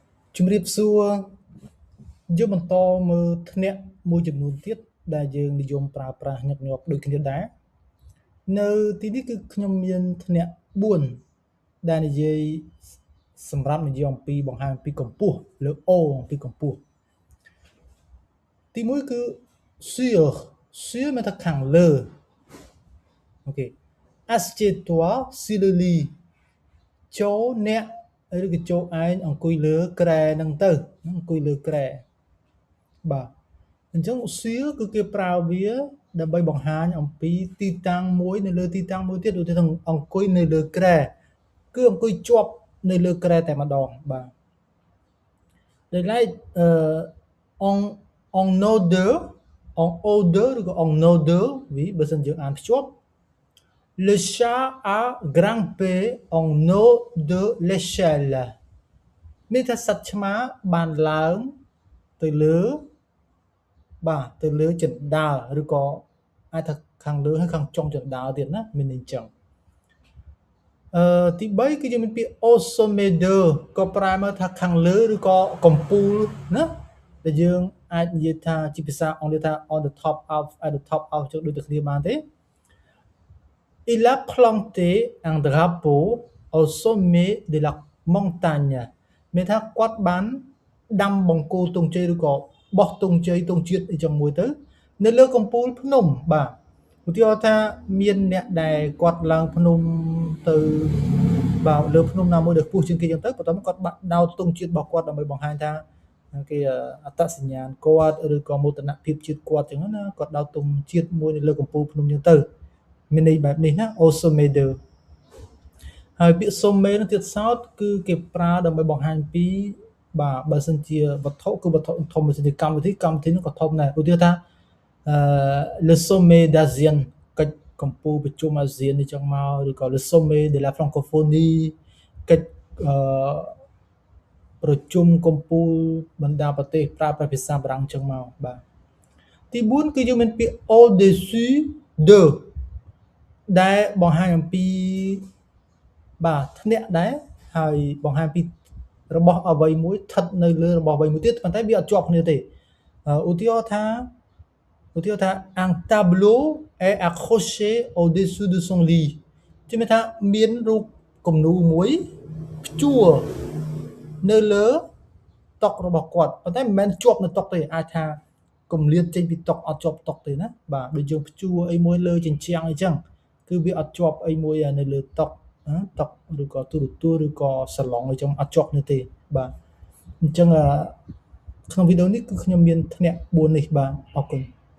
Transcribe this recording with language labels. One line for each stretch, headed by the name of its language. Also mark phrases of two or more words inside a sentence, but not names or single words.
Khmer: ជំរាបសួរយើងបន្តមើលធ្នាក់មួយចំនួនទៀតដែលយើងនិយមប្រើប្រាស់ញឹកញាប់ដូចគ្នាដែរនៅទីនេះគឺខ្ញុំ មានធ្នាក់4ដែលនិយាយសម្រាប់និយាយអំពីបង្ហាញអំពីកម្ពស់លើអូអំពីកម្ពស់ទី 1គឺ sur មានថាខាងលើអូខេ
French: assieds-toi sur le lit
Khmer: ចូលអ្នកឬក៏ចូលឯងអង្គុយលើគ្រែហ្នឹងទៅអង្គុយលើគ្រែបាទអញ្ចឹង sur គឺគេប្រើវាដើម្បីបង្ហាញអំពីទីតាំងមួយនៅលើទីតាំងមួយទៀតឧទាហរណ៍អង្គុយនៅលើគ្រែគឺអង្គុយជាប់នៅលើគ្រែតែម្ដងបាទដោយឡែក
French: on odeur
Khmer: ឬក៏
French: on odeur
Khmer: វាបើសិនយើងអានភ្ជាប់
French: Le chat a grimpé en haut de l'échelle
Khmer: មានថាសត្វឆ្មាបានឡើងទៅលើបាទទៅលើជណ្ដើរឬក៏អាចថាខាងលើហើយខាងចុងជណ្ដើរទៀតណាមានន័យអញ្ចឹងទី3គឺយើងមានពាក្យ
French: au sommet de
Khmer: ក៏ប្រែមកថាខាង លើឬក៏កំពូលណាដែលយើងអាចនិយាយថាជាភាសាអង់គ្លេសថា
English: on the top of at the top of
Khmer: ចឹងដូចតែគ្នាបានទេ
French: Il a planté un drapeau au sommet de la montagne
Khmer: មានថាគាត់បានដាំ បង្គោលទង់ជ័យឬក៏បោះទង់ជ័យទង់ជាតិអីចឹងមួយទៅនៅលើកំពូលភ្នំបាទឧទាហរណ៍ថាមានអ្នកដែលគាត់ឡើងភ្នំទៅបាទលើ ភ្នំណាមួយដែលខ្ពស់ជាងគេចឹងទៅបន្ទាប់មកគាត់បាក់ដោតទង់ជាតិរបស់គាត់ដើម្បីបង្ហាញថាគេអត្តសញ្ញាណគាត់ឬ ក៏មោទនភាពជាតិគាត់ចឹងណាគាត់ដោតទង់ជាតិមួយនៅលើកំពូលភ្នំចឹងទៅមានន័យបែបនេះណា
French: au sommet de
Khmer: ហើយពាក្យ sommet នោះទៀតសោតគឺគេប្រើដើម្បីបង្ហាញពីបាទបើសិនជាវត្ថុគឺវត្ថុធំបើសិនជាកម្មវិធីនោះក៏ធំដែរឧទាហរណ៍ថា
French: le sommet d'Asian
Khmer: កិច្ចកម្ពុជាប្រជុំអាស៊ាននេះចឹងមកឬក៏
French: le sommet de la francophonie
Khmer: កិច្ច ប្រជុំកម្ពុជាបណ្ដាប្រទេសប្រើប្រាស់ភាសាបារាំងចឹងមកបាទទី4គឺយើងមានពាក្យ
French: au-dessus de
Khmer: ដែលបង្ហាញអំពីបាទធ្នាក់ដែរហើយបង្ហាញពីរបស់អ្វីមួយស្ថិតនៅលើរបស់អ្វីមួយទៀតប៉ុន្តែវាអត់ជាប់គ្នាទេឧទាហរណ៍ថា
French: un tableau est accroché au-dessus de son lit
Khmer: ជឿថាមានរូបគំនូរមួយព្យួរ នៅលើតុរបស់គាត់ប៉ុន្តែមិនមែនជាប់នៅតុទេអាចថាគម្លាតចេញពីតុអត់ជាប់តុទេណាបាទដូចយើងព្យួរអីមួយលើជញ្ជាំងអីចឹងគឺវាអត់ជាប់អីមួយនៅលើតុឬក៏ទូរទស្សន៍ឬក៏សាឡុងអីចឹងអត់ជាប់នេះទេបាទអញ្ចឹងក្នុងវីដេអូនេះគឺខ្ញុំមានធ្នាក់4នេះបាទអរគុណ